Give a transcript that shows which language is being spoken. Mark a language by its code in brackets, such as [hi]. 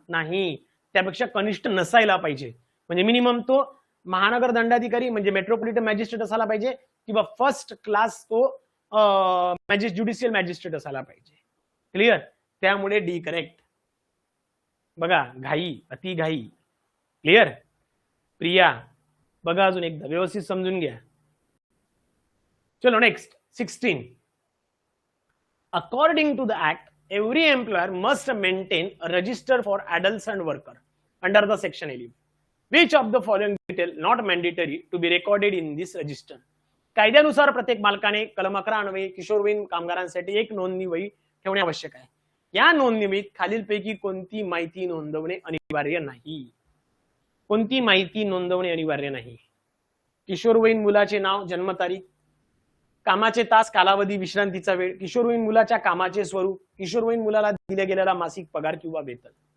[mr] नाही, त्यापेक्षा कनिष्ठ नसायला पाहिजे. म्हणजे मिनिमम तो महानगर दंडाधिकारी म्हणजे मेट्रोपॉलिटन मॅजिस्ट्रेट असायला पाहिजे किंवा फर्स्ट क्लास तो ज्युडिशियल मॅजिस्ट्रेट असायला पाहिजे. क्लिअर? त्यामुळे डी करेक्ट. बघा, घाई, अति घाई. क्लिअर? प्रिया बघा अजून एकदा व्यवस्थित समजून घ्या. चलो next 16. [en] According to the act every employer must maintain a register for adults and worker under the section 11. Which of the following detail not mandatory to be recorded in this register. [mr] कायद्यानुसार प्रत्येक मालकाने कलम 11 अन्वये किशोरवयीन कामगारांसाठी एक नोंदणी वही ठेवणे आवश्यक आहे. या नोंदणीत खालीलपैकी कोणती माहिती नोंदवणे अनिवार्य नाही. कोणती माहिती नोंदवणे अनिवार्य नाही. किशोरवयीन मुलाचे नाव, जन्मतारीख, कामाचे तास, कालावधी, विश्रांतीचा वेळ, किशोरवयीन मुलाच्या कामाचे स्वरूप, किशोरवयीन मुलाला दिला गेलेला मासिक पगार किंवा वेतन.